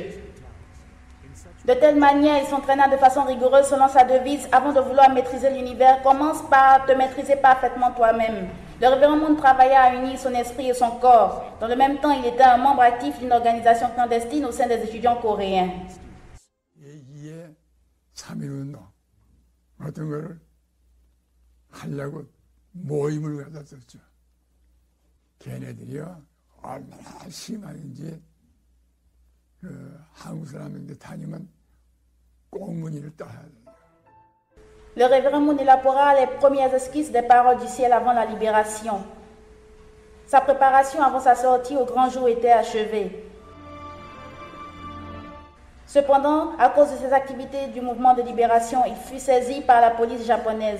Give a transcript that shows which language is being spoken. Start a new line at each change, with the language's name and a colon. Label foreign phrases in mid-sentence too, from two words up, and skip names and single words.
French: De telle manière, il s'entraîna de façon rigoureuse selon sa devise: avant de vouloir maîtriser l'univers, commence par te maîtriser parfaitement toi-même. Le révérend Moon travailla à unir son esprit et son corps. Dans le même temps, il était un membre actif d'une organisation clandestine au sein des étudiants coréens.
Korean: 하려고 모임을 갖다 썼죠. 걔네들이요 얼마나 심한지 한국 사람인데 다니면 꽁무니를 따야 돼요.
French: Le révérend Moon élabora les premières esquisses des paroles du ciel avant la libération. Sa préparation avant sa sortie au grand jour était achevée. Cependant, à cause de ses activités du mouvement de libération, il fut saisi par la police japonaise.